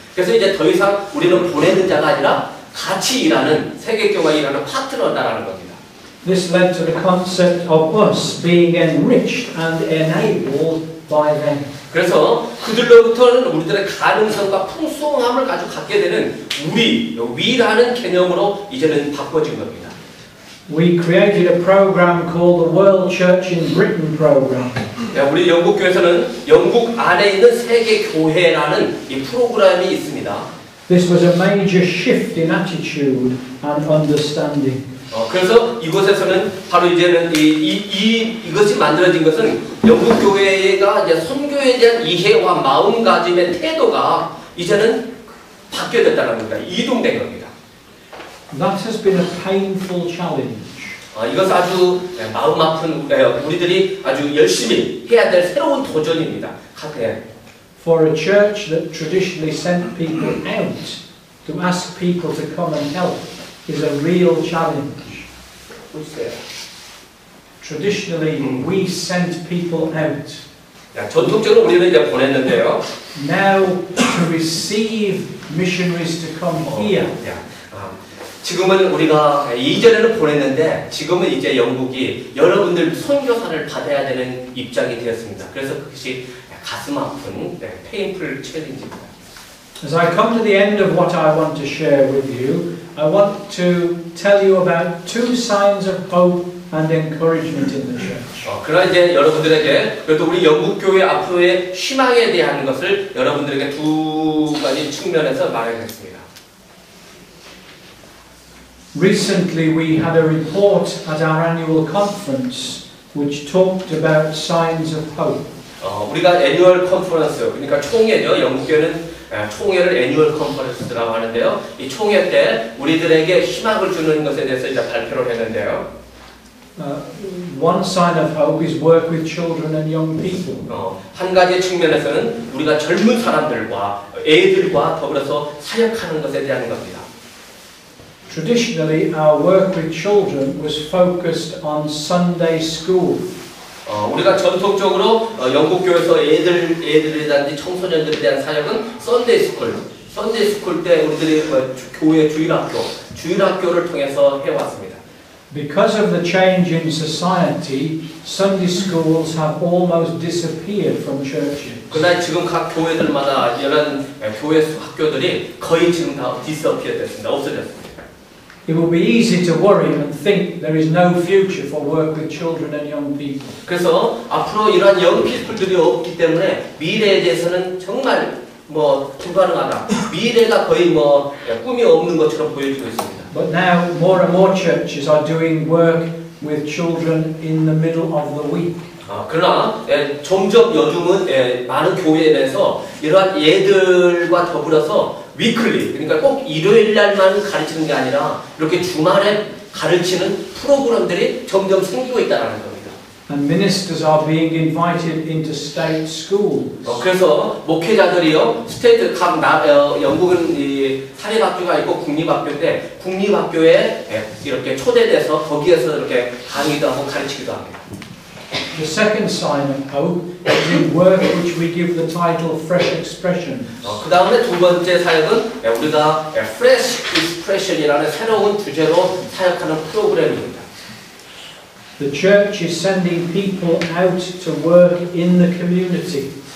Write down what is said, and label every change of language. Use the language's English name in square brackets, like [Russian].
[Korean] 그래서 이제 더 이상 우리는 보내는 자가 아니라 같이 일하는 세계교회가 일하는 파트너다라는 겁니다. [English] This led to the concept of us being enriched and enabled by them. [Korean] 그래서 그들로부터는 우리들의 가능성과 풍성함을 가지고 갖게 되는 위라는 개념으로 이제는 바꿔진 겁니다. [English] We created a program called the World Church in Britain program. [Korean] 우리 영국 교회에서는 영국 안에 있는 세계 교회라는 이 프로그램이 있습니다. [English] This was a major shift in attitude and understanding. [Korean] 그래서 이곳에서는 바로 이제는 이것이 만들어진 것은 영국 교회가 이제 선교에 대한 이해와 마음가짐의 태도가 이제는 바뀌어졌다는 겁니다. 이동된 겁니다. [English] That has been a painful challenge. [Korean] 이것은 아주 마음 아픈 우리들이 아주 열심히 해야 될 새로운 도전입니다. [English] For a church that traditionally sent people out to ask people to come and help is a real challenge. Traditionally, we sent people out. [Korean] 전통적으로 우리는 이제 보냈는데요. [English] Now to receive missionaries to come here. [Korean] 지금은 우리가 이전에는 보냈는데 지금은 이제 영국이 여러분들 선교사를 받아야 되는 입장이 되었습니다. 그래서 그것이 가슴 아픈 페인풀 챌린지입니다. [English] As I come to the end of what I want to share with you, I want to tell you about two signs of hope and encouragement in the church. [Korean] 그러나 이제 여러분들에게 그래도 우리 영국 교회 앞으로의 희망에 대한 것을 여러분들에게 두 가지 측면에서 말하겠습니다. [English] Recently we had a report at our annual conference which talked about signs of hope. [Korean] 우리가 애뉴얼 컨퍼런스, 그러니까 총회죠. 영국교회는 총회를 애뉴얼 컨퍼런스라고 하는데요. 이 총회 때 우리들에게 희망을 주는 것에 대해서 이제 발표를 했는데요. [English] One sign of hope is work with children and young people. [Korean] 한 가지 측면에서는 우리가 젊은 사람들과 애들과 더불어서 사역하는 것에 대한 겁니다. [English] Traditionally, our work with children was focused on Sunday school. [Korean] 우리가 전통적으로 영국 교회에서 애들이라든지 청소년들에 대한 사역은 썬데이 스쿨 때 우리들이 교회 주일학교를 통해서 해왔습니다. [English] Because of the change in society, Sunday schools have almost disappeared from churches. [Korean] 그러나 지금 각 교회들마다 이런 교회 학교들이 거의 지금 다 disappear 됐습니다. 없어졌습니다. [English] It will be easy to worry and think there is no future for work with children and young people. [Korean] 그래서 앞으로 이러한 영피플들이 없기 때문에 미래에 대해서는 정말 불가능하다. 미래가 거의 꿈이 없는 것처럼 보여지고 있습니다. [English] But now more and more churches are doing work with children in the middle of the week. [Korean] 그러나 점점 요즘은 많은 교회에서 이러한 얘들과 더불어서 위클리, 그러니까 꼭 일요일 날만 가르치는 게 아니라 이렇게 주말에 가르치는 프로그램들이 점점 생기고 있다는 겁니다. [English] And ministers are being invited into state schools. [Korean] 그래서 목회자들이요, 스테이트 영국은 이 사립학교가 있고 국립학교인데 국립학교에 이렇게 초대돼서 거기에서 이렇게 강의도 하고 가르치기도 합니다. [English] The second sign of hope is in work which we give the title Fresh Expressions. [Korean] 그 다음에 두 번째 사역은 우리가 Fresh Expression이라는 새로운 주제로 사역하는 프로그램입니다. [English] The church is sending people out to work in the community.